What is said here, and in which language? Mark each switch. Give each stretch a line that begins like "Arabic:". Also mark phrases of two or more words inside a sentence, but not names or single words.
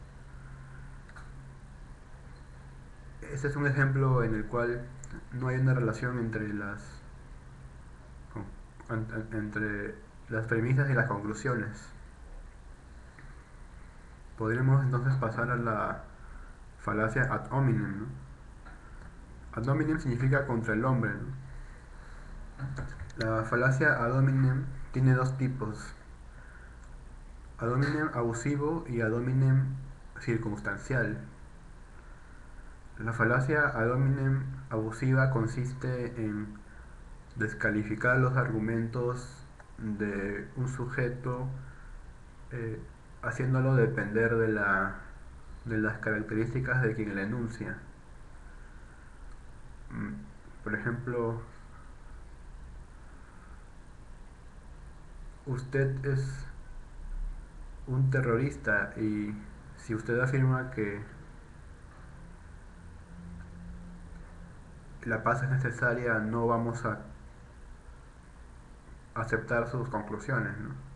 Spanish: Ese es un ejemplo en el cual no hay una relación entre las premisas y las conclusiones. Podríamos entonces pasar a la falacia
Latin: ad hominem,
Spanish: ¿no?
Latin: Ad hominem
Spanish: significa contra el hombre, ¿no? La falacia
Latin: ad hominem
Spanish: tiene dos tipos:
Latin: ad hominem
Spanish: abusivo y
Latin: ad hominem
Spanish: circunstancial. La falacia
Latin: ad hominem
Spanish: abusiva consiste en descalificar los argumentos de un sujeto, eh, haciéndolo depender de las características de quien la enuncia. Por ejemplo, usted es un terrorista y si usted afirma que la paz es necesaria, no vamos a aceptar sus conclusiones, ¿no?